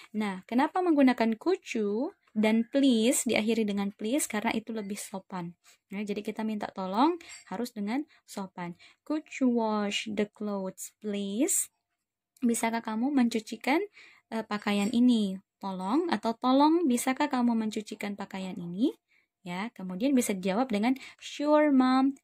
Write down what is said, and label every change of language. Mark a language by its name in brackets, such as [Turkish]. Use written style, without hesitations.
[Indonesian] Nah, kenapa menggunakan could you dan please diakhiri dengan please? Karena itu lebih sopan. Nah, jadi kita minta tolong harus dengan sopan. [English] Could you wash the clothes please? [Indonesian] Bisakah kamu mencucikan pakaian ini? Tolong, atau tolong bisakah kamu mencucikan pakaian ini? Ya, kemudian bisa dijawab dengan [English] sure mom.